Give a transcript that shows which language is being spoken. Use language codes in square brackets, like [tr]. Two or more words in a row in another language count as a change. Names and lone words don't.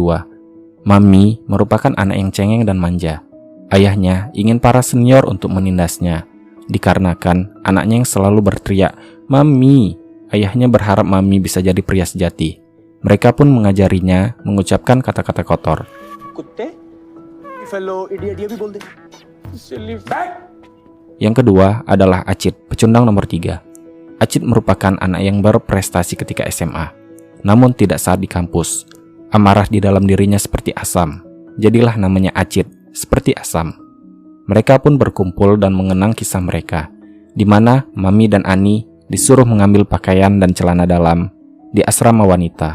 [id] Mami merupakan anak yang cengeng dan manja. Ayahnya ingin para senior untuk menindasnya, dikarenakan anaknya yang selalu berteriak, "Mami!" Ayahnya berharap Mami bisa jadi pria sejati. Mereka pun mengajarinya mengucapkan kata-kata kotor. [hi] कुत्ते [en] fellow idiot [hi] ये भी बोल दे [en] silly fat [id] Yang kedua adalah Acit, pecundang nomor 3. Acit merupakan anak yang berprestasi ketika SMA, namun tidak saat di kampus. Amarah di dalam dirinya seperti asam. Jadilah namanya Acit, seperti asam. Mereka pun berkumpul dan mengenang kisah mereka, di mana Mami dan Ani disuruh mengambil pakaian dan celana dalam di asrama wanita.